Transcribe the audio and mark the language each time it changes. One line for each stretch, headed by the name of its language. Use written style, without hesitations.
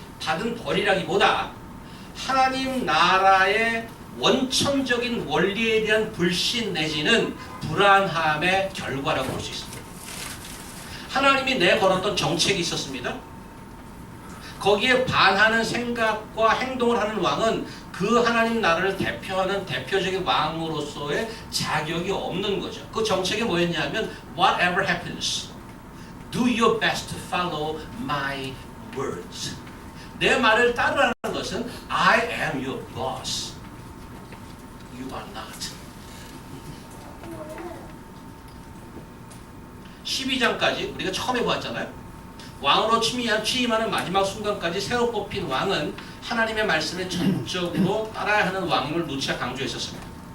Korean: 받은 벌이라기보다 하나님 나라의 원천적인 원리에 대한 불신 내지는 불안함의 결과라고 볼 수 있습니다. 하나님이 내걸었던 정책이 있었습니다. 거기에 반하는 생각과 행동을 하는 왕은 그 하나님 나라를 대표하는 대표적인 왕으로서의 자격이 없는 거죠. 그 정책이 뭐였냐면
English: Whatever happens, do your best to follow my words.
Korean: 내 말을 따르라는 것은
English: I am your boss. You are not.
Korean: 12장까지 우리가 처음에 보았잖아요. 왕으로 취임하는 마지막 순간까지 새로 뽑힌 왕은 하나님의 말씀에 전적으로 따라야 하는 왕임을 누차 강조했었습니다.